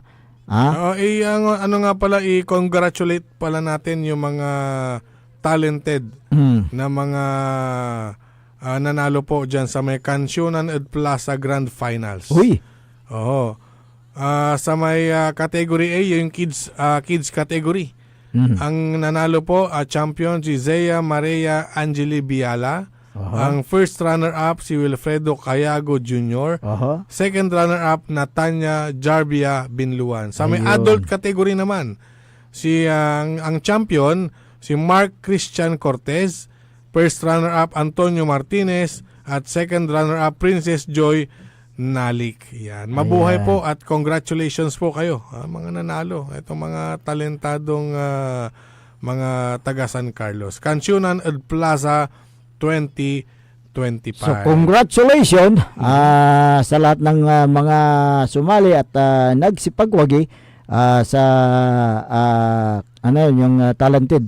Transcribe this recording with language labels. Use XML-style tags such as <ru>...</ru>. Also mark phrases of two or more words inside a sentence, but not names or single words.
<tl>Ano nga pala, i-congratulate pala natin yung mga talented na mga nanalo po dyan sa may Kansyunan at Plaza Grand Finals. Uy! Oo. Sa may category A, yung</tl> <en>kids category.</en> <tl>Ang nanalo po, champion si Zea Maria Angeli Biala. Ang</tl> <en>first runner-up</en> <tl>si Wilfredo Cayago Jr.</tl> <en>Second runner-up</en> <tl>Natanya Jarbia Binluan. Sa may</tl> <en>adult category</en> <tl>naman, ang champion si Mark Christian Cortez,</tl> <en>first runner-up</en> <tl>Antonio Martinez, at</tl> <en>second runner-up</en> <tl>Princess Joy Nalik. Yan. Mabuhay po at congratulations po kayo, mga nanalo. Itong mga talentadong mga taga San Carlos. Kansyunan at Plaza 2025. So congratulations sa lahat ng mga sumali at nagsipagwagi sa yung talented.</tl>